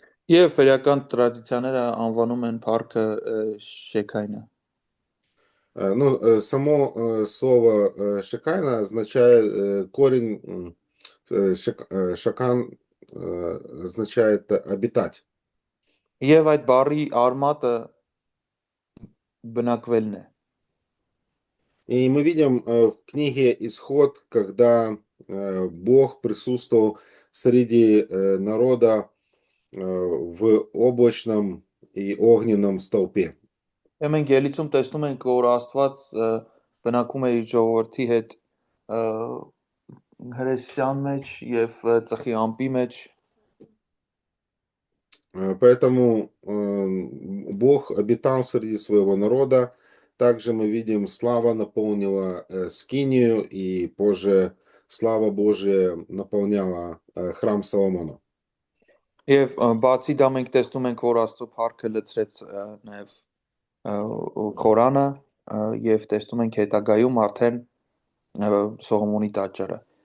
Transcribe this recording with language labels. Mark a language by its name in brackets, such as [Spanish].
[Armenian] Եվ վերական տրադիցիաները անվանում են փառքը շեքայնը։ [Russian] Само слово Шекайна означает, корень Шакан означает обитать. [Armenian] Եվ այդ բառի արմատը բնակվելն է։ [Russian] И мы видим в книге Исход, когда Бог присутствовал среди народа в облачном и огненном столпе. [Armenian] Եվ մենք ելիցում տեսնում ենք, որ Աստված բնակում է իր ժողովրդի հետ հրեշան մեջ եւ ծխի ամպի մեջ։ [Russian] Поэтому Бог обитал среди своего народа. Также мы видим, слава наполнила скинию, и позже слава Божия наполняла храм Соломона. [Armenian] Եվ բացի դա մենք տեսնում ենք, որ Աստծո փառքը լցրեց նաեւ Խորանը եւ տեսնում ենք հետագայում արդեն Սողոմոնի տաճարը։